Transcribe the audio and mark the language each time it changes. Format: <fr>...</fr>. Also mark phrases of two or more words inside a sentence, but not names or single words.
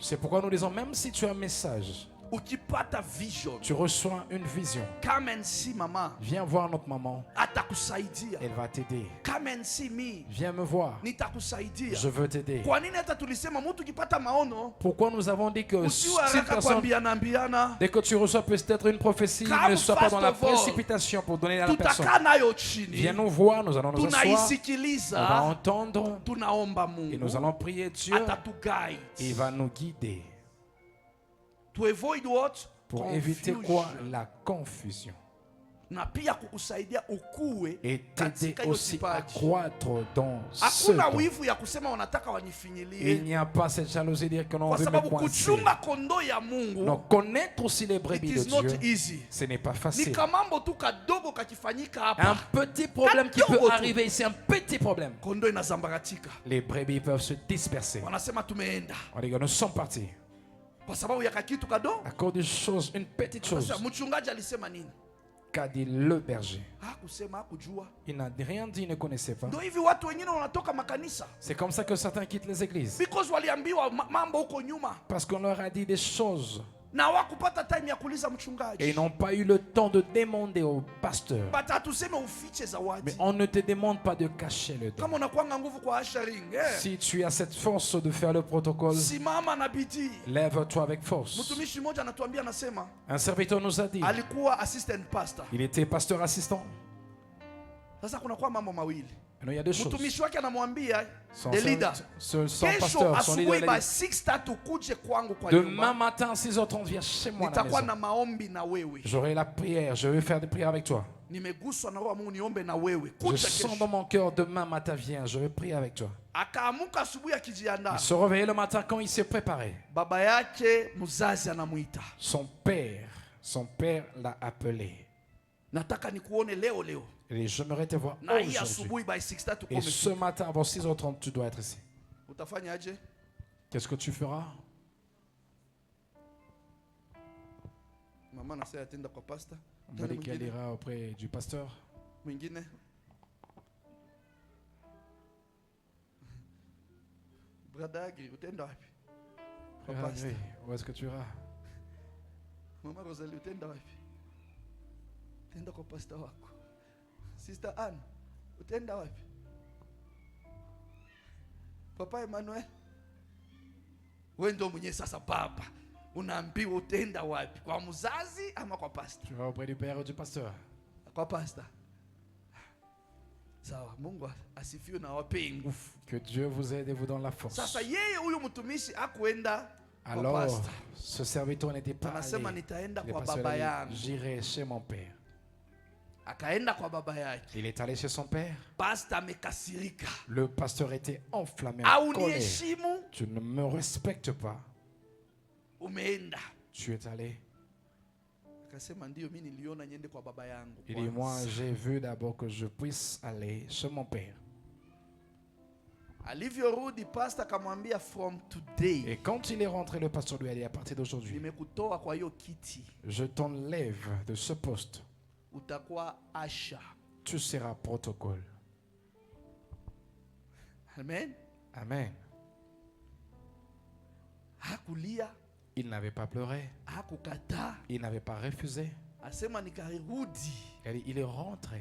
<fr>C'est pourquoi nous disons, même si tu as un message,</fr> <sw>ukipata vision,</sw> <fr>tu reçois une vision.</fr> <en>come and see mama,</en> <fr>Viens voir notre maman.</fr> <sw>atakusaidia.</sw> <fr>Elle va t'aider.</fr> <en>Come and see me,</en> <fr>Viens me voir.</fr> <sw>nitakusaidia.</sw> <fr>Je veux t'aider.</fr> <sw>Kwa nini hata tulisema mtu ukipata maono</sw> <fr>Pourquoi nous avons dit que si</fr> <sw>usiwe</sw> <fr>une</fr> <sw>haraka</sw> <fr>personne,</fr> <sw>kuambiana,</sw> <fr>dès que tu reçois peut-être une prophétie, Come ne sois pas dans la</fr> <en>fast of all.</en> <fr>précipitation pour donner à la personne.</fr> <sw>tutakaa nayo</sw> <fr>Viens</fr> <sw>chini,</sw> <fr>nous voir, nous allons nous asseoir, on va</fr> <sw>tunaisikiliza,</sw> <fr>entendre</fr> <sw>tunaomba</sw> <fr>et nous</fr> <sw>Mungu</sw> <fr>allons prier Dieu.</fr> <sw>atatuguide.</sw> <fr>Il va nous guider</fr> <en>To avoid what?</en> <fr>pour éviter Confusion. quoi? La confusion.</fr> <sw>Na pia kukusaidia ukue</sw> <fr>Et t'aider</fr> <sw>katika hiyo</sw> <fr>aussi à</fr> <sw>kipaji.</sw> <fr>croître dans ce</fr> <sw>Hakuna</sw> <fr>don.</fr> <sw>wivu ya kusema wanataka</sw> <fr>Il</fr> <sw>wanifinyilie,</sw> <fr>n'y a pas cette jalousie de dire que l'on</fr> <sw>kwa</sw> <fr>veut me</fr> <sw>sababu</sw> <fr>coincer.</fr> <sw>kuchunga kondoo ya Mungu,</sw> <fr>Donc connaître aussi les</fr> <en>it</en> <fr>brebis de</fr> <en>is not</en> <fr>Dieu,</fr> <en>easy.</en> <fr>ce n'est pas</fr> <sw>Ni</sw> <fr>facile.</fr> <sw>kamambo tu kadogo kakifanyika</sw> <fr>Un</fr> <sw>hapa,</sw> <fr>petit problème qui</fr> <sw>Kadogo</sw> <fr>peut</fr> <sw>tu.</sw> <fr>arriver ici, un petit problème.</fr> <sw>kondoo inazambaratika.</sw> <fr>Les brebis peuvent se disperser.</fr> <sw>Wanasema tumeenda</sw> <fr>On dit que nous sommes partis</fr> <sw>kwa sababu ya kakitu kadogo.</sw> <fr>à cause d'une chose, une petite chose</fr> <sw>Sasa mchungaji alisema nini?</sw> <fr>qu'a dit le berger.</fr> <sw>Hakusema, hakujua.</sw> <fr>Il n'a rien dit, il ne connaissait pas.</fr> <sw>Ndio hivi watu wengine wanatoka makanisa</sw> <fr>C'est comme ça que certains quittent les églises.</fr> <sw>because waliambiwa mambo huko nyuma</sw> <fr>Parce qu'on leur a dit des choses</fr> <sw>na hawakupata time ya kuuliza</sw> <fr>et</fr> <sw>mchungaji.</sw> <fr>ils n'ont pas eu le temps de demander au pasteur.</fr> <sw>But hatuseme ufiche</sw> <fr>Mais</fr> <sw>zawadi.</sw> <fr>on ne te demande pas de cacher le don.</fr> <sw>Kama unakuanga nguvu kwa ushering,</sw> <fr>Si tu as cette force de faire le protocole,</fr> <sw>simama na bidii.</sw> <fr>lève-toi avec force.</fr> <sw>Mtumishi mmoja anatuambia, anasema</sw> <fr>Un serviteur nous a dit,</fr> <sw>alikuwa</sw> <en>assistant pastor.</en> <fr>il était pasteur assistant.</fr> <sw>Sasa kunakuwa mambo mawili.</sw> <fr>Alors, il y a deux choses.</fr> <sw>Mtumishi wake anamwambia</sw> <fr>Son,</fr> <en>the leader,</en> <fr>son</fr> <sw>kesho</sw> <fr>pasteur, son leader,</fr> <sw>asubuhi</sw> <fr>il by a dit,</fr> <sw>6:30 ukuje kwangu kwa</sw> <fr>demain</fr> <sw>nyumba,</sw> <fr>matin, 6h30, viens chez moi à la</fr> <sw>nitakuwa</sw> <fr>maison.</fr> <sw>na maombi na wewe.</sw> <fr>J'aurai la prière, je vais faire des prières avec toi.</fr> <sw>Nimeguswa na roho ya Mungu niombe na wewe.</sw> <fr>Je</fr> <sw>Kuja</sw> <fr>sens</fr> <sw>kesho.</sw> <fr>dans mon cœur, demain matin, viens, je vais prier avec toi.</fr> <sw>Akaamuka asubuhi akijiandaa,</sw> <fr>Il se réveillait le matin quand il s'est préparé.</fr> <sw>baba yake mzazi anamuita,</sw> <fr>Son père l'a appelé.</fr> <sw>nataka nikuone leo leo.</sw> <fr>Et j'aimerais te voir</fr> <sw>Na hii</sw> <fr>aujourd'hui.</fr> <sw>asubuhi by 6:30 uko</sw> <fr>Et ce</fr> <sw>umefika.</sw> <fr>matin, avant 6h30, tu dois être ici.</fr> <sw>Utafanya aje?</sw> <fr>Qu'est-ce que tu feras?</fr> <sw>Mama anasema atenda kwa pastor.</sw> <fr>On m'a dit qu'elle ira auprès du pasteur.</fr> <sw>Mwingine brother Agri, utenda wapi? Kwa</sw> <fr>Frère pasteur. André, où est-ce que tu iras?</fr> <sw>Mama Rosalie, utenda wapi? Utenda kwa pastor wako. Sister Anne, utenda wapi? Papa Emmanuel, wewe ndio mwenye sasa baba, unaambiwa utenda wapi? Kwa mzazi ama kwa pastor?</sw> <fr>Tu vas auprès du père ou du pasteur?</fr> <sw>Kwa pastor. Sawa, Mungu asifiwe na awape nguvu.</sw> <fr>Que Dieu vous aide et vous donne la force.</fr> <sw>Sasa yeye huyu mtumishi hakuenda kwa</sw> <fr>Alors, pastor. ce serviteur n'était pas</fr> <sw>Anasema</sw> <fr>allé.</fr> <sw>nitaenda</sw> <fr>Le</fr> <sw>kwa</sw> <fr>pasteur</fr> <sw>baba</sw> <fr>a dit,</fr> <sw>yangu.</sw> <fr>j'irai chez mon père.</fr> <sw>Akaenda kwa baba yake.</sw> <fr>Il est allé chez son père.</fr> <sw>Pastor amekasirika.</sw> <fr>Le pasteur était enflammé en colère.</fr> <sw>Hauniheshimu,</sw> <fr>Tu ne me respectes pas.</fr> <sw>umeenda.</sw> <fr>Tu es allé.</fr> <sw>Akasema ndio, mimi niliona niende kwa baba yangu.</sw> <fr>Il dit, moi j'ai vu d'abord que je puisse aller chez mon père.</fr> <sw>Alivyorudi pastor akamwambia,</sw> <en>from today</en> <fr>Et quand il est rentré, le pasteur lui a dit, à partir d'aujourd'hui,</fr> <sw>nimekutoa kwa hiyo kiti,</sw> <fr>je t'enlève de ce poste.</fr> <sw>utakuwa asha.</sw> <fr>Tu seras protocole. Amen. Amen.</fr> <sw>Hakulia,</sw> <fr>Il n'avait pas pleuré.</fr> <sw>hakukataa.</sw> <fr>Il n'avait pas refusé.</fr> <sw>Asema nikarudi,</sw> <fr>Il est rentré.</fr>